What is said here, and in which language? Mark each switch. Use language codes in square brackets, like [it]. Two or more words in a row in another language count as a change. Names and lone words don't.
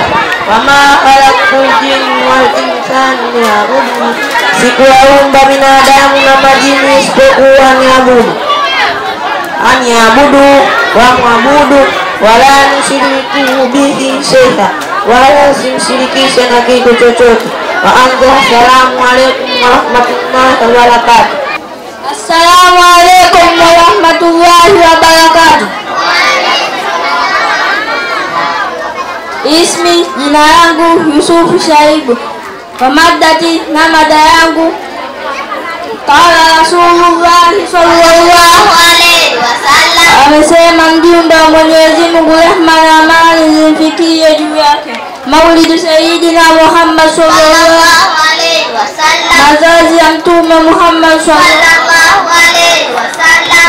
[ar] وما خلقت الجن والإنس ليعبدون, [sw] sikuwaumba binadamu na majini isipokuwa niabudu. Aniabudu, wamwabudu. [ar] ولا نشرك به شيئا, [sw] wala simshirikishe na kitu chochote. Wa anza, [ar] السلام عليكم ورحمة الله وبركاته. السلام عليكم ورحمة الله وبركاته. Ismi, [sw] jina langu Yusufu Shaibu. Kwa maddati, na mada yangu: [ar] قال رسول الله صلى الله عليه وسلم, [sw] amesema mjumbe wa Mwenyezi Mungu, rehma na amani zimfikie juu yake: [ar] مولد سيدنا محمد صلى الله عليه وسلم, [sw] mazazi ya Mtume Muhammad [ar] صلى الله عليه وسلم.